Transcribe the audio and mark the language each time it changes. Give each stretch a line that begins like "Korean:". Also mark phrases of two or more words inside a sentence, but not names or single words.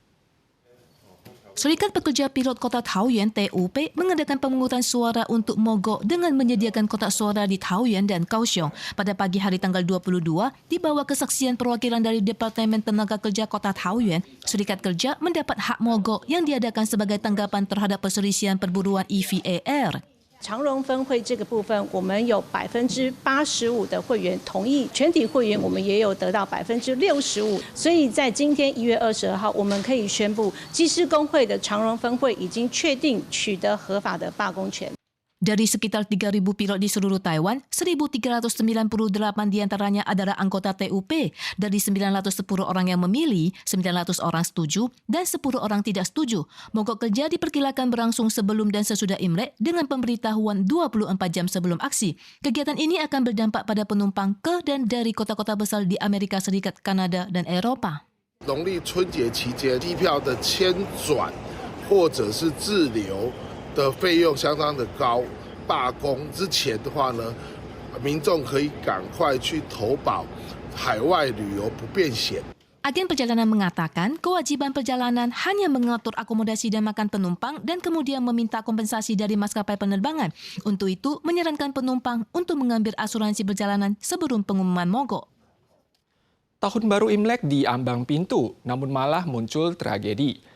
Indonesian: Serikat Pekerja Pilot Kota Taoyuan (TUP) mengadakan pemungutan suara untuk mogok dengan menyediakan kotak suara di Taoyuan dan Kaohsiung. Pada pagi hari tanggal 22, di bawah kesaksian perwakilan dari Departemen Tenaga Kerja Kota Taoyuan, Serikat Kerja mendapat hak mogok yang diadakan sebagai tanggapan terhadap perselisihan perburuan EVAR.
Chinese: 长荣分会这个部分，我们有85%的会员同意，全体会员我们也有得到65%，所以在今天1月22号，我们可以宣布，机师工会的长荣分会已经确定取得合法的罢工权。
Indonesian: Dari sekitar 3.000 pilot di seluruh Taiwan, 1.398 diantaranya adalah anggota TUP. Dari 910 orang yang memilih, 900 orang setuju dan 10 orang tidak setuju. Mogok kerja diperkirakan berlangsung sebelum dan sesudah Imlek dengan pemberitahuan 24 jam sebelum aksi. Kegiatan ini akan berdampak pada penumpang ke dan dari kota-kota besar di Amerika Serikat, Kanada, dan Eropa.
Chinese: 农历春节期间，机票的迁转或者是滞留的费用相当的高，罢工之前的话呢，民众可以赶快去投保海外旅游不便险。
Indonesian: Agen perjalanan mengatakan kewajiban perjalanan hanya mengatur akomodasi dan makan penumpang dan kemudian meminta kompensasi dari maskapai penerbangan. Untuk itu, menyarankan penumpang untuk mengambil asuransi perjalanan sebelum pengumuman mogok. Tahun baru Imlek di ambang pintu, namun malah muncul tragedi.